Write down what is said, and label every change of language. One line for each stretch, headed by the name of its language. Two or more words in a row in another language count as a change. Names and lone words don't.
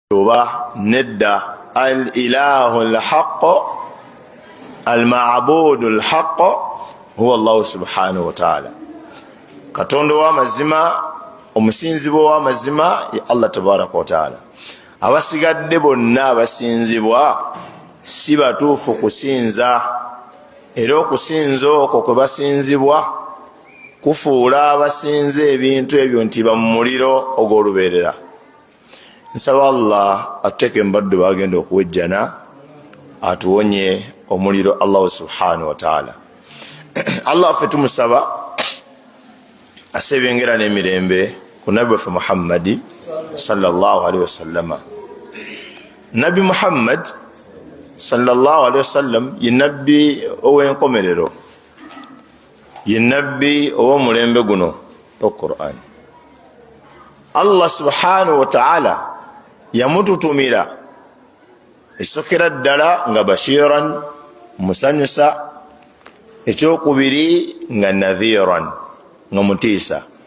Ganda: oba nedda
Arabic: الإله الحق المعبود الحق هو الله سبحانه وتعالى.
Ganda: Katonda wa mazima, omusinzibwa wa mazima ya
Arabic: الله تبارك وتعالى.
Ganda: Abasigadde bonna abasinzibwa si batuufu kusinza, era okusinza okwo kwe basinzibwa kufuula abasinza ebintu ebyo nti bamumuliro ogw'olubeerera. Nsaba Allah atuteeke mbaddu bagenda okuwejjana, atuwonye omuliro
Arabic: الله سبحانه وتعالى.
Ganda: Allah ffe tumusaba asebengera n'emirembe ku nabbi waffe Muhammadi
Arabic: صلى الله عليه وسلم.
Ganda: Nabi Muhammad
Arabic: صلى الله عليه وسلم
Ganda: ye nabbi ow'enkomerero, ye nabbi ow'omulembe guno Qur'an.
Arabic: الله سبحانه وتعالى
Ganda: yamututumira esokera ddala nga bashiran, musanyusa, ekyokubiri nga nadhiran, nga mutiisa.